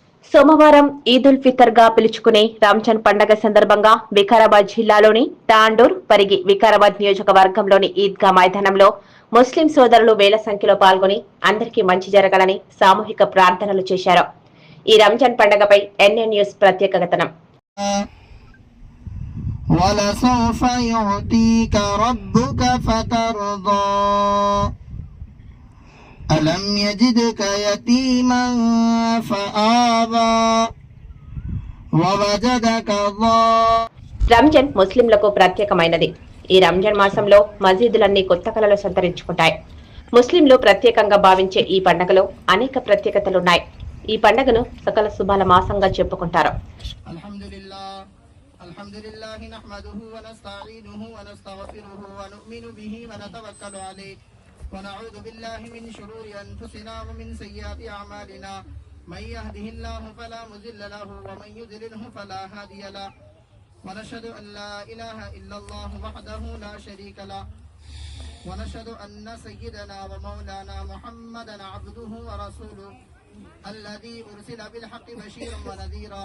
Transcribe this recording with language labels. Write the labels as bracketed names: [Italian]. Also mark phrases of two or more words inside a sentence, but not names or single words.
[Telugu] సోమవారం ఈద్ ఉల్ ఫితర్ గా పిలుచుకునే రంజాన్ పండగ సందర్భంగా వికారాబాద్ జిల్లాలోని తాండూర్, పరిగి, వికారాబాద్ నియోజకవర్గంలోని ఈద్గా మైదానంలో ముస్లిం సోదరులు వేల సంఖ్యలో పాల్గొని అందరికీ మంచి జరగాలని సామూహిక ప్రార్థనలు చేశారు. ఈ రంజాన్ పండగపై ఎన్ఎన్ న్యూస్ ప్రత్యేక కథనం. [Arabic] وَلَسَوْفَ يُعْطِيكَ رَبُّكَ فَتَرْضَىٰ أَلَمْ يَجِدْكَ يَتِيمًا فَآوَىٰ وَوَجَدَكَ ضَالًّا. [Telugu] రంజాన్ ముస్లింలకు ప్రత్యేకమైనది. ఈ రంజాన్ మాసంలో మసీదులన్నీ కొత్త కళలు సంతరించుకుంటాయి. ముస్లింలు ప్రత్యేకంగా భావించే ఈ పండుగలో అనేక ప్రత్యేకతలున్నాయి. ఈ పండుగను సకల శుభాల మాసంగా చెప్పుకుంటారు. [Arabic] الحمد لله نحمده ونستعينه ونستغفره ونؤمن به ونتوكل عليه ونعوذ بالله من شرور أنفسنا ومن سيئات أعمالنا من يهده الله فلا مضل له ومن يضلله فلا هادي له ونشهد أن لا إله إلا الله وحده لا شريك له ونشهد أن سيدنا ومولانا محمدا عبده ورسوله الذي أرسل بالحق بشيرا ونذيرا.